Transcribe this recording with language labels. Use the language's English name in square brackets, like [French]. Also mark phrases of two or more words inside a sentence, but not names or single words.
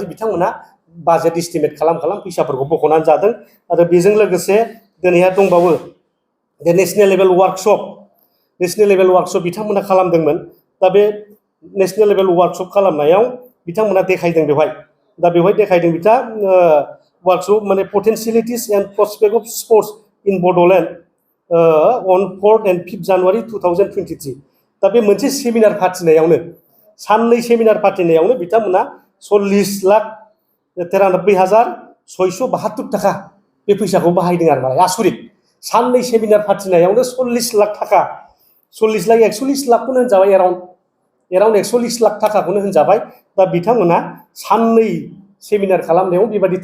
[Bodo] बिथांमोना [English] budget estimate [Bodo] खालाम फैसाफोरखौ बख'नानै जादों आरो बेजों लोगोसे दिनैहाय दंबावो जे [English] national level workshop [Bodo] बिथांमोना खालामदोंमोन दा बे [English] national level workshop [Bodo] खालामनायाव बिथांमोना देखायदों बेवहाय देखायदों वार्कशप माने [English] potentialities and prospect of sports in Bodoland on 4th and 5th January 2023 [Bodo] दा बे मोनसे सेमिनार फाथिनायावनो साननै सेमिनार फाथिनायावनो बिथांमोना 40,93,672 थाखा बे फैसाखौ बाहायदों आरो मालाय आसरित साननै सेमिनार फाथिनायावनो 40 लाख थाखा 40 लाख 140 लाखखौनो होनजाबाय एराउन्ड 140 लाख थाखाखौनो होनजाबाय दा बिथांमोना साननै सेमिनार खालामनायाव बेबायदि